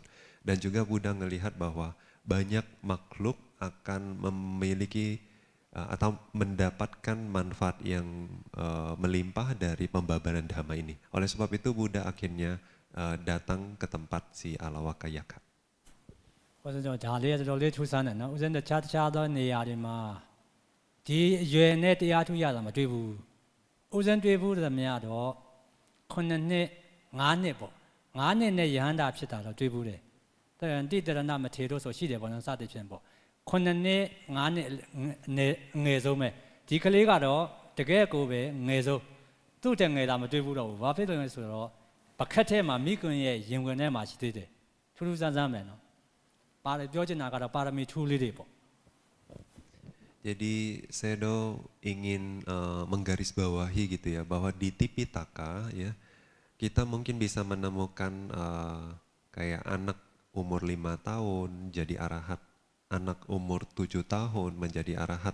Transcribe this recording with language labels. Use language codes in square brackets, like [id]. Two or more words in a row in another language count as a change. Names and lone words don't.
[id] Dan juga Buddha melihat bahwa banyak makhluk akan memiliki atau mendapatkan manfaat yang melimpah dari pembabaran dhamma ini. Oleh sebab itu Buddha akhirnya datang ke tempat si Alawaka Yaka. [my] ဒါလေးတော်လေးထူးဆန်းတယ်နော်ဦးဇင်းတခြားသောနေရာတွေမှာဒီအရွယ်နဲ့တရားထူးရတာမတွေ့ဘူးဦးဇင်းတွေ့ဘူး သမျှတော့9နှစ်9နှစ်ပေါ့9နှစ်နဲ့ယဟန္တာဖြစ်တာတော့တွေ့ဘူးတယ်တိတရဏမထေတို့ဆိုရှိတယ်ပေါ့နော်စသဖြင့်ပေါ့9နှစ်9နှစ်ငယ်ဆုံးပဲဒီကလေးကတော့တကယ်ကိုပဲငယ်ဆုံးသူ့တဲ့ငယ်တာမတွေ့ဘူးတော့ဘူးဘာဖြစ်လို့လဲဆိုတော့ပခက်ထဲမှာမိကွန်းရဲ့ရင်ဝင်ထဲမှာရှိသေးတယ်ထူးထူးဆန်းဆန်းပဲနော်ပြောချင်တာကတော့ပါရမီထူးလေးတွေပေါ့ [id] Jadi Sedo ingin menggarisbawahi gitu ya, bahwa di Tipitaka ya, kita mungkin bisa menemukan kayak anak umur 5 tahun jadi arahat, anak umur 7 tahun menjadi arahat.